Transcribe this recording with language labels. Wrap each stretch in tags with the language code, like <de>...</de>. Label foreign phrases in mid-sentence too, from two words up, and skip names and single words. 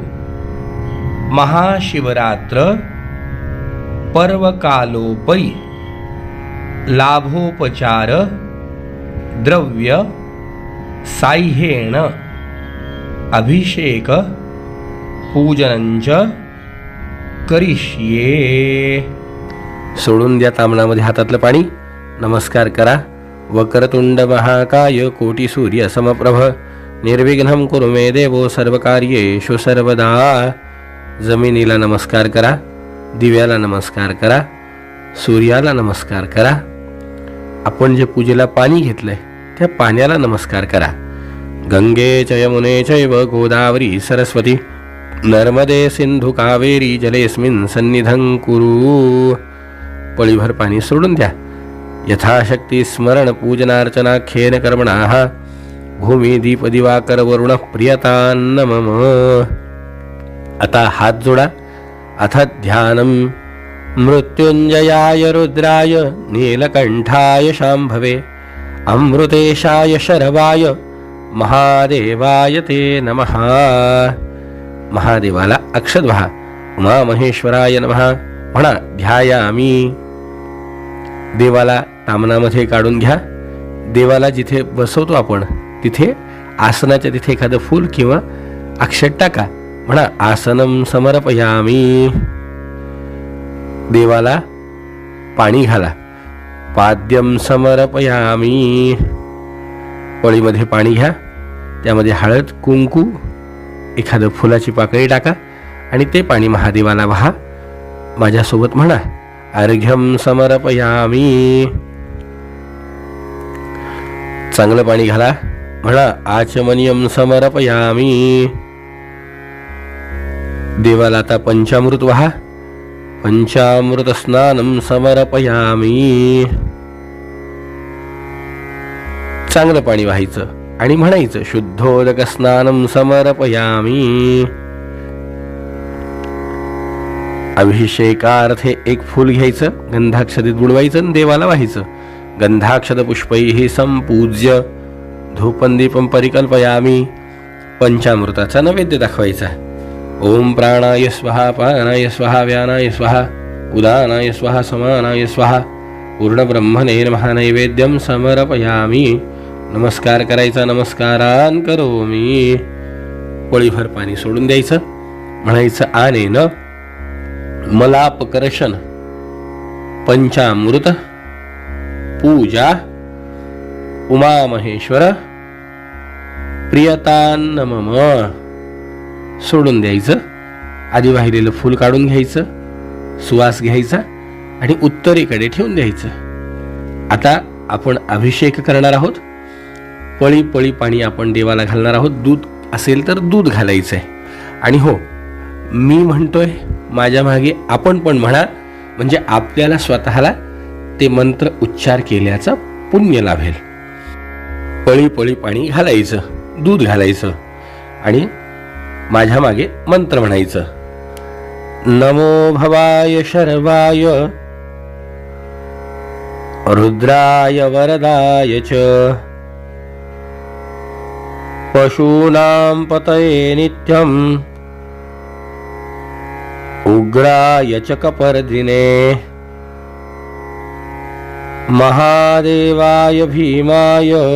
<sa>महाशिवरात्र पर्वकालोपरि लाभोपचार द्रव्य साह्येन अभिषेक पूजनंच करिष्ये.</sa> <mr>सोडून द्या ताम्हणामध्ये हातातलं पाणी. नमस्कार करा.</mr> <sa>वक्रतुंड महाकाय कोटी सूर्य समप्रभ निर्विघ्नं कुरु मे देवो सर्वकार्येषु सर्वदा.</sa> <mr>जमिनीला नमस्कार करा, दिव्याला नमस्कार करा, सूर्याला नमस्कार करा. आपण जे पूजेला पाणी घेतलंय त्या पाण्याला नमस्कार करा.</mr> <sa>गंगे च यमुने चैव गोदावरी सरस्वती नर्मदे सिंधु कावेरी जलेस्मिन् सन्निधं कुरु.</sa> <mr>पळीभर पाणी सोडून द्या.</mr> <sa>यथाशक्ती स्मरण पूजनार्चनाख्येन कर्मणाः भूमी दीप दिवाकर वरुण प्रियतान्न मम.</sa> <mr>आता हात जोडा.</mr> <sa>अथ ध्यानं मृत्युंजयाय रुद्राय नीलकंठाय शांभवे अमृतेशाय शरवाय महादेवाय ते नमः.</sa> <mr>महादेवाला अक्षत व्हा.</mr> <sa>उमामहेश्वराय नमः</sa> <mr>म्हणा.</mr> <sa>ध्यायामी.</sa> <mr>देवाला ताम्हणामध्ये काढून घ्या. देवाला जिथे बसवतो आपण तिथे आसनाच्या तिथे एखादं फूल किंवा अक्षत टाका. म्हणा</mr> <sa>आसनं समर्पयामी.</sa> <mr>देवाला पाणी घाला.</mr> <sa>पाद्यं समर्पयामी.</sa> <mr>पळीमध्ये पाणी घ्या, त्यामध्ये हळद, कुंकू, एखादं फुलाची पाकळी टाका आणि ते पाणी महादेवाला वाहा. माझ्यासोबत म्हणा</mr> <sa>अर्घ्यं समर्पयामी.</sa> <mr>चांगलं पाणी घाला. म्हणा</mr> <sa>आचमनीयं समर्पयामी.</sa> <mr>देवाला आता पंचामृत वाहा.</mr> <sa>पंचामृत स्नानं समर्पयामी.</sa> <mr>चांगलं पाणी व्हायचं आणि म्हणायचं</mr> <sa>शुद्धोदक स्नानं समर्पयामी.</sa> <mr>अभिषेकार्थे एक फूल घ्यायचं, गंधाक्षतेत बुडवायचं आणि देवाला व्हायचं.</mr> <sa>गंधाक्षत पुष्पैः संपूज्य धूपं दीपं परिकल्पयामि</sa> <mr>पंचामृताचा नैवेद्य दाखवायचा.</mr> <sa>ओम प्राणाय स्वाहा, पानाय स्वाहा, व्यानाय स्वाहा, उदानाय स्वाहा, समानाय स्वाहा, पूर्ण ब्रह्मणे नमः. नैवेद्यम समर्पयामी.</sa> <mr>नमस्कार करायचा.</mr> <sa>नमस्कारान करोमी.</sa> <mr>पळीभर पाणी सोडून द्यायचं.</mr> <sa>म्हणायचं आनेन मलापकर्षण पंचामृत पूजा उमामहेश्वर प्रियतान्न मम.</sa> <mr>सोडून द्यायचं. आधी वाहिलेलं फूल काढून घ्यायचं, सुवास घ्यायचा आणि उत्तरेकडे ठेवून द्यायचं. आता आपण अभिषेक करणार आहोत. पळी पळी पाणी आपण देवाला घालणार आहोत. दूध असेल तर दूध घालायचं आहे. आणि हो, मी म्हणतोय, माझ्या मागे आपण पण म्हणा, म्हणजे आपल्याला स्वतःला ते मंत्र उच्चार केल्याचं पुण्य लाभेल. पळी पळी पाणी घालायचं, दूध घालायचं आणि माझ्या मागे मंत्र म्हणायचं.</mr> <sa>नमो भवाय शर्वाय रुद्राय वरदाय च पशूनां पतये नित्यं उग्राय च कपर्दिने महादेवाय भीमाय</sa>